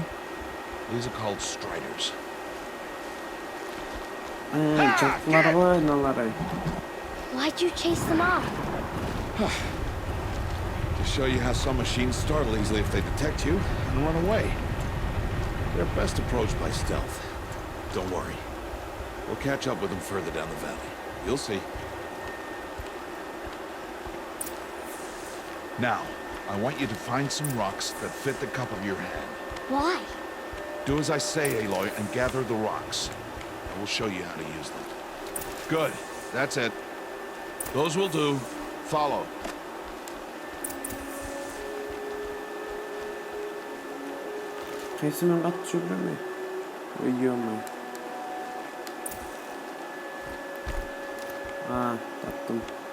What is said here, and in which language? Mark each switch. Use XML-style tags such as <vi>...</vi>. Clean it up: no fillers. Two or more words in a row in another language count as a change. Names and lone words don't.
<en>These are called striders.</en> <kk>Жылқылар ғой мыналар.</kk> <en>Why'd you chase them off? To show you how some machines startle easily if they detect you and run away. They're best approached by stealth. Don't worry. We'll catch up with them further down the valley. You'll see. Now, I want you to find some rocks that fit the cup of your hand. Why? Do as I say, Aloy, and gather the rocks. I will show you how to use them. Good. That's it. Those will do. Follow.</en> <kk>Қайсымен қатты жүгіре ме? Ой-ой-ой. Таптым.</kk>